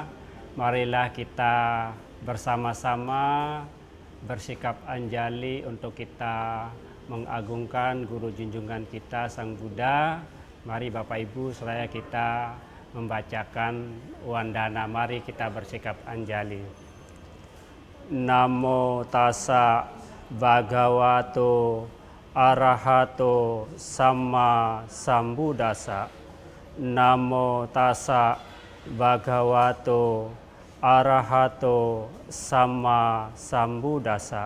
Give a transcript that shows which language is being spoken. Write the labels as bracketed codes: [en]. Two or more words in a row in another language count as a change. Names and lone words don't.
[id] Marilah kita bersama-sama bersikap anjali untuk kita mengagungkan guru junjungan kita Sang Buddha. Mari Bapak Ibu, seraya kita membacakan wandana. Mari kita bersikap anjali. [pi] Namo tassa bhagavato arahato sama sambuddhassa. Namo tassa bhagavato arahato sama sambuddhassa.